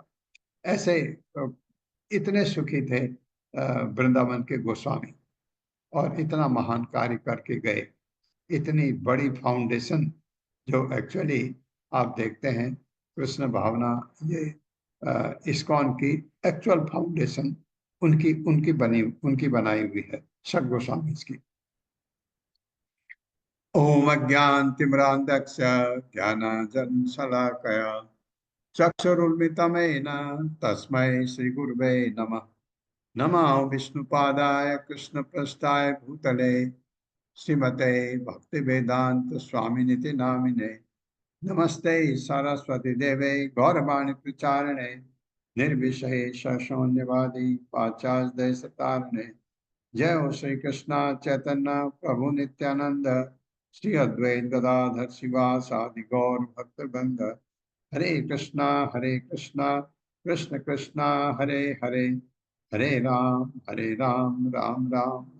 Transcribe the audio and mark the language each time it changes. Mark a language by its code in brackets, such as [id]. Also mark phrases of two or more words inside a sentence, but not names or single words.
[hi] ऐसे इतने सुखी थे वृंदावन के गोस्वामी, और इतना महान कार्य करके गए। इतनी बड़ी फाउंडेशन जो एक्चुअली आप देखते हैं कृष्ण भावना, ये इस्कॉन की [en] actual foundation [hi] उनकी बनाई हुई है, सठ गोस्वामी की। [sa] ओम अज्ञानतिमिरान्धस्य ज्ञानाञ्जनशलाकया चक्षुरुन्मिलितं तस्मै श्रीगुरुवे नमः। नमः विष्णुपादाय कृष्णप्रेष्ठाय भूतले श्रीमते भक्तिवेदांत स्वामिनिति नामिने। नमस्ते सरस्वती देवे गौरवाणी प्रचारिणे निर्विशेष शून्यवादी पाश्चात्य देशतारिणे। जय हो श्री कृष्ण चैतन्य प्रभु नित्यानंद श्री अद्वैत गदाधर शिवासादि गौर भक्तवृंद। हरे कृष्णा कृष्ण कृष्णा हरे हरे, हरे राम राम राम।